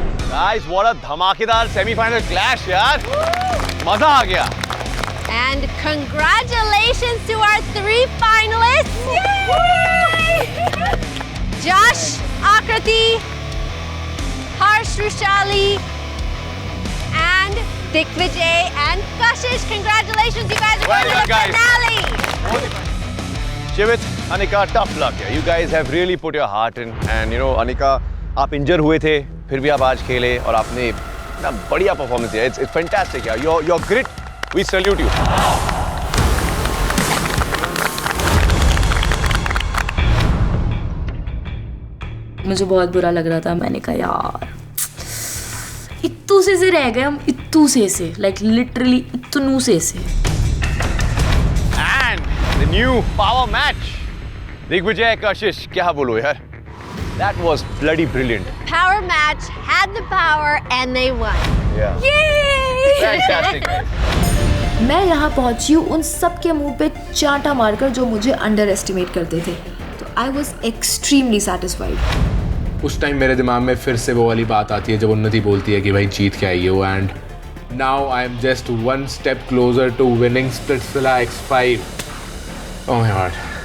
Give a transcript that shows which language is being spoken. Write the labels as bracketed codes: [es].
[en] Guys, what a [hi] धमाकेदार semifinal clash यार, मजा आ गया। [en] And congratulations to our 3 finalists. Yay! Josh, Akriti, Harsh, Rushali, and Digvijay and Kashish. Congratulations, you guys are Well going to done, the finale. Shivit, Anika, tough luck. You guys have really put your heart in, and you know, [hi] Anika, आप इंजर हुए थे, फिर भी आप आज खेले और आपने ना बढ़िया परफॉर्मेंस दिया। [en] It's fantastic [hi] यार. [en] Your grit, we salute you. [hi] मुझे बहुत बुरा लग रहा था। मैंने कहा यार इत्तू से रह गए हम, इत्तू से लाइक लिटरली इतनू से। [en] And the new power match. [hi] Digvijay, Kashish, क्या बोलो यार? [en] That was bloody brilliant. Power match, had the power, and they won. Yeah. Yay! Fantastic. [hi] मैं यहाँ पहुँची हूँ उन सब के मुंह पे चांटा मारकर जो मुझे अंडर एस्टिमेट करते थे। [en] तो I was extremely satisfied. [hi] उस टाइम मेरे दिमाग में फिर से वो वाली बात आती है जब उन्नति बोलती है कि भाई जीत के आई हो [en] And now I am just 1 step closer to winning Splitsvilla X5। Oh my god.